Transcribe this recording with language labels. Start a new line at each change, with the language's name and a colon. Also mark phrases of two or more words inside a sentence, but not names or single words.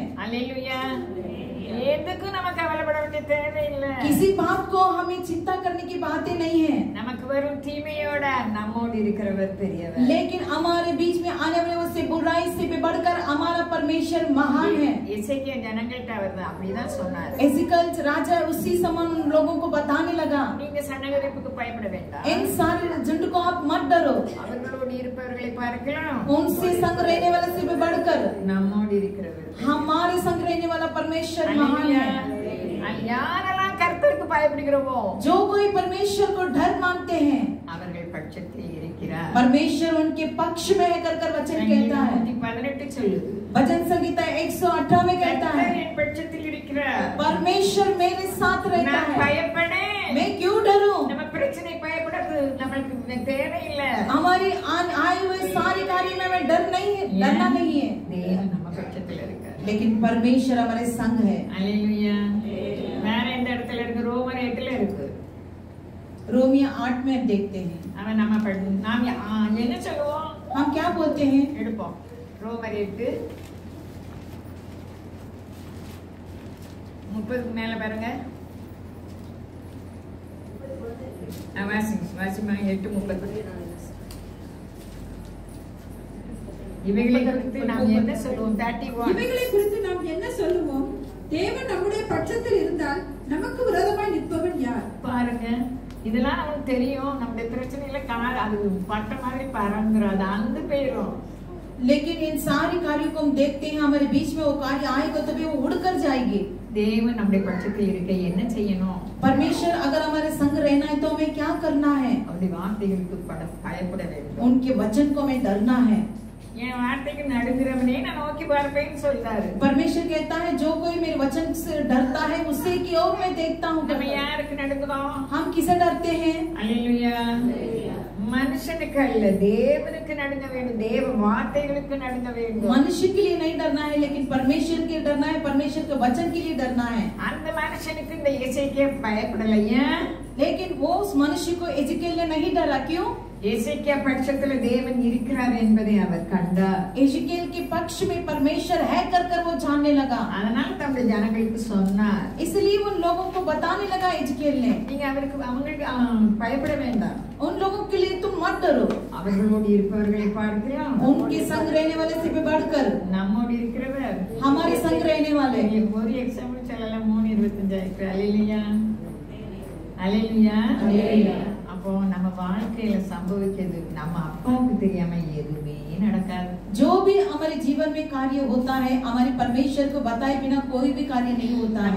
Tamil: அல்லேலூயா. எதுக்கு நம்ம கவலைப்பட வேண்டிய தேவையில்லை.
Hindi: किसी बात को हमें चिंता करने की बातें नहीं है.
Tamil: நமக்கு வரும் தீமையோட நம்மோடு இருக்கிறவர் பெரியவர்.
Hindi: लेकिन हमारे बीच में आने वाले उससे बुराई परमेश्वर महान है।
Tamil: எசேக்கியா ஜனங்கள்ட்ட அவர் அப்படிதான் சொன்னார்.
Hindi: एजिकल राजा उसी समान उन लोगों को बताने लगा,
Tamil: நீங்க சன்னகரிப்புக்கு பயப்பட வேண்டாம்.
Hindi: इन सारे झुंड को आप मत डरो,
Tamil: அவர்களோடு இருப்பவர்களை பார்க்கலாம்,
Hindi: उनसे संग रहने वाले से भी बढ़कर
Tamil: நம்மோடு இருக்கிறவர்
Hindi: हमारे संग रहने वाला परमेश्वर महान है।
Tamil: யாரெல்லாம் கர்த்தருக்கு பயப்படுகிறோமோ,
Hindi: जो कोई परमेश्वर को डर मानते हैं,
Tamil: அவர்கள் பட்சத்தில் இருக்கிறார்.
Hindi: परमेश्वर उनके पक्ष में है कर वचन कहता है।
Tamil: 18 சொல்லுது,
Hindi: भजन संगीता 118 में कहता है,
Tamil: என் பட்சத்தில் இருக்கிறார்,
Hindi: परमेश्वर मेरे साथ रहता
Tamil: நான்
Hindi: है,
Tamil: பயப்படேன்.
Hindi: मैं क्यों डरूं?
Tamil: நம்ம பிரச்சனை பயப்படாது, நமக்கு தேவையில்லை.
Hindi: हमारी आए हुए सारे कार्य में मैं डरना नहीं है,
Tamil: தேவன் நம்ம பட்சத்தில் இருக்கார்.
Hindi: लेकिन परमेश्वर हमारे संग है।
Tamil: அல்லேலூயா. வேற எந்த இடத்துல இருக்கு? ரோமர் 8ல இருக்கு.
Hindi: रोमिया 8 में देखते हैं,
Tamil: அவன் நம்ம நாம் என்ன சொல்லுவோம்?
Hindi: हम क्या बोलते हैं?
Tamil: எடுப்போம். ரோமர் 8:30 மேல பாருங்க. வாசிமா 8:30. இவைகளை குறித்து நாம் என்ன சொல்லுவோம்? 31. இவைகளை குறித்து நாம் என்ன சொல்லுவோம்? தேவன் நம்முடைய பட்சத்தில் இருந்தால் நமக்கு விரோதமாய் நிற்பவன் யார்? பாருங்க, இதெல்லாம் நமக்கு தெரியும். நம்முடைய பிரச்சனையில அது பட்ட மாதிரி பறந்துடும், அந்த போயிடும்.
Hindi: लेकिन इन सारी कार्यों को हम देखते हैं, हमारे बीच में वो कार्य आएगा तो भी वो उड़कर जाएगी।
Tamil: தேவன் நம்முடைய பட்சத்தில் இருக்க என்ன செய்யணும்?
Hindi: परमेश्वर अगर हमारे संग रहना है तो हमें क्या करना है?
Tamil: அவருடைய வார்த்தைகளுக்கு பயப்பட வேண்டும்.
Hindi: उनके वचन को हमें डरना है।
Tamil: என் வார்த்தைக்கு நடுங்கிறவனே நான் நோக்கி பார்ப்பேன்னு சொல்றாரு.
Hindi: परमेश्वर कहता है, जो कोई मेरे वचन से डरता है उसे की ओर मैं देखता हूँ।
Tamil: நம்ம யாருக்கு நடுங்குறோம்?
Hindi: हम किसे डरते हैं?
Tamil: அல்லேலூயா. மனுஷனுக்கு அல்ல, தேவனுக்கு நடுங்க வேண்டும், தேவ வார்த்தைகளுக்கு நடுங்க வேண்டும்.
Hindi: मनुष्य के लिए नहीं डरना है, लेकिन परमेश्वर के लिए डरना है, परमेश्वर के वचन के लिए डरना है।
Tamil: அந்த மனுஷனுக்கு இந்த எசேக்கியா பயப்படலையா?
Hindi: लेकिन वो उस मनुष्य को एजिकेल ने नहीं डरा। क्यों?
Tamil: எசேக்கியா பட்சத்துல தேவன் இருக்கிறார் என்பதை அவர் கண்டார்.
Hindi: एजिकेल के पक्ष में परमेश्वर है कर वो जानने लगा,
Tamil: அதனால தம்முடைய ஜனங்களுக்கு சொன்னார்.
Hindi: इसलिए उन लोगों को बताने लगा एजिकेल ने,
Tamil: நீங்க அவங்களுக்கு பயப்பட வேண்டாம்,
Hindi: उन लोगों के लिए तुम मत डरो,
Tamil: அவர்களோடு இருப்பவர்களை பார்க்கலாம்,
Hindi: उनके संग रहने वाले से भी बढ़कर
Tamil: நம்மோடு இருக்கிறவர்
Hindi: हमारे संग रहने वाले।
Tamil: ஒரு எக்ஸாம்பிள் சொல்லலாம். 3:25. அல்லேலூயா, அல்லேலூயா, அல்லேலூயா. அப்போ நம்ம வாழ்க்கையில சம்பவிக்கிறது நம்ம அப்பாவுக்கு தெரியாம எதுவுமே நடக்காது.
Hindi: जो भी हमारे जीवन में कार्य होता है, हमारे परमेश्वर को बताए बिना कोई भी कार्य नहीं होता है।